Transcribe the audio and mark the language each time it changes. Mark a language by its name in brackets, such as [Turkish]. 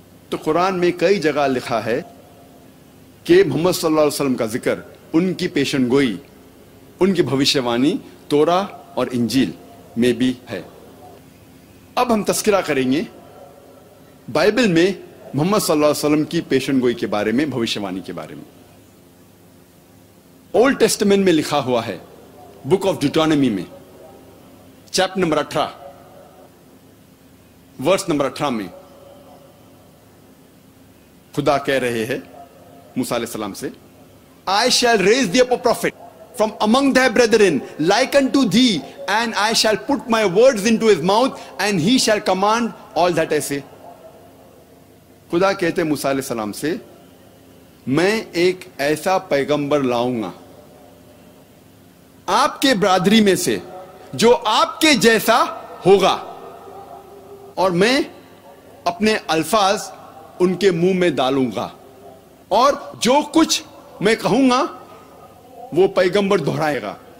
[Urdu] تو قرآن میں کئی جگہ لکھا ہے کہ محمد صلی اللہ علیہ وسلم کا ذکر، ان کی پیشن گوئی، ان کی بھوشیوانی تورا اور انجیل میں بھی ہے. اب ہم تذکرہ کریں گے بائبل میں محمد صلی اللہ علیہ وسلم کی پیشن گوئی کے بارے میں، بھوشیوانی کے بارے میں. اولڈ ٹیسٹمنٹ میں لکھا ہوا ہے بک آف ڈیوٹرانومی میں چیپٹر نمبر 18 ورس نمبر 18 میں خدا کہہ رہے ہیں موسیٰ علیہ السلام سے [English] I shall raise thee up a prophet from among thy brethren like unto thee, and I shall put my words into his mouth, and he shall command all that I say. [Urdu] خدا کہتے موسیٰ علیہ السلام سے میں ایک ایسا پیغمبر لاؤں گا آپ کے برادری میں سے جو آپ کے جیسا ہوگا، اور میں اپنے الفاظ ان کے منہ میں ڈالوں گا، اور جو کچھ میں کہوں گا وہ پیغمبر دہرائے گا.